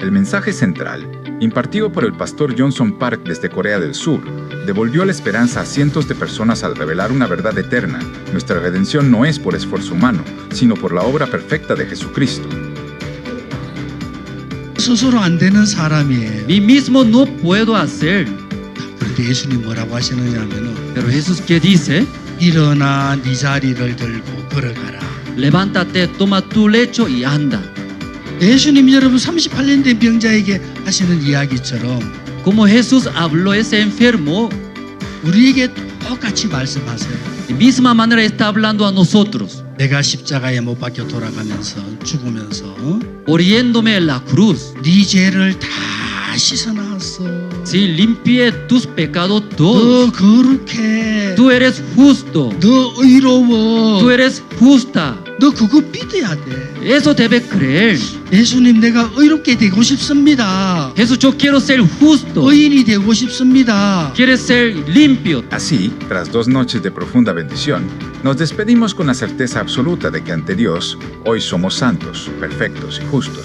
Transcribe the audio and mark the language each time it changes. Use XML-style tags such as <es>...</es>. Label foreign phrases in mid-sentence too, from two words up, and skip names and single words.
<es>mensaje central, impartido por el pastor Johnson Park desde Corea del Sur, devolvió la esperanza a cientos de personas al revelar una verdad eterna. Nuestra redención no es por esfuerzo humano, sino por la obra perfecta de Jesucristo.</es> <ko>스스로 안 되는 사람이에요.</ko> <es>Mí mismo no puedo hacer.</es> <ko>그런데 예수님 뭐라고 하시느냐면은</ko> <es>Pero Jesús, ¿qué dice?</es> <ko>일어나 네 자리를 들고 걸어가라.</ko> <es>Levántate, toma tu lecho y anda.</es> <ko>예수님 여러분 38년 된 병자에게 하시는 이야기처럼</ko> <es>Como Jesús habló a ese enfermo,</es> <ko>우리에게 똑같이 말씀하세요.</ko> <es>de misma manera está hablando a nosotros,</es> <ko>내가 십자가에 못 박혀 돌아가면서 죽으면서</ko> <es>oriéndome en la cruz.</es> <ko>네 죄를 다 씻어놨어.</ko> <es>Si limpié tus pecados</es> <ko>너</ko> <es>todos.</es> <ko>거룩해.</ko> <es>Tú eres justo.</es> <ko>너 의로워.</ko> <es>Tú eres justa.</es> <ko>너 그거 믿어야 돼.</ko> <es>Eso debe creer.</es> <ko>예수님 내가 의롭게 되고 싶습니다.</ko> <es>Jesús, yo quiero ser justo.</es> <ko>의인이 되고 싶습니다.</ko> <es>Quieres ser limpio. Así, tras 2 noches de profunda bendición, nos despedimos con la certeza absoluta de que ante Dios, hoy somos santos, perfectos y justos.</es>